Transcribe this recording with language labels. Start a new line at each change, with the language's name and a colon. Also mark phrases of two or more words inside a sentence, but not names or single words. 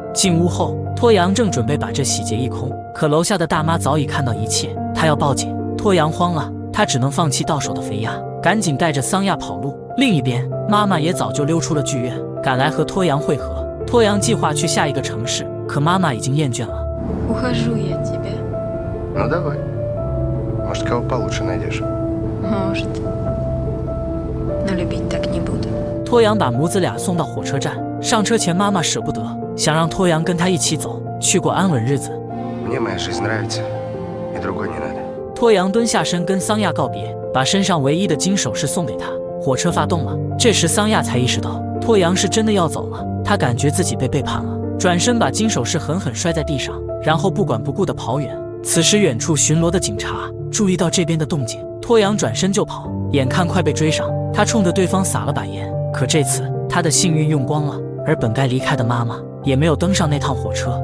Chinese: 进屋后，脱阳正准备把这洗劫一空，可楼下的大妈早已看到一切，她要报警。脱阳慌了，他只能放弃到手的肥鸭，赶紧带着桑亚跑路。另一边，妈妈也早就溜出了剧院，赶来和脱阳会合。脱阳计划去下一个城市，可妈妈已经厌倦了。
Russian: Ухожу я от тебя. Ну давай. Может, кого получше найдешь? Может. Но любить так не буду.
Chinese: 脱阳把母子俩送到火车站，上车前妈妈舍不得，想让脱阳跟他一起走，去过安稳日子。
Russian: Мне моя жизнь нравится, и другой не надо.
Chinese: 脱阳蹲下身跟桑亚告别，把身上唯一的金首饰送给他。火车发动了，这时桑亚才意识到脱阳是真的要走了，他感觉自己被背叛了，转身把金首饰狠狠摔在地上，然后不管不顾地跑远。此时远处巡逻的警察注意到这边的动静，脱阳转身就跑，眼看快被追上，他冲着对方撒了把盐，可这次他的幸运用光了，而本该离开的妈妈也没有登上那趟火车。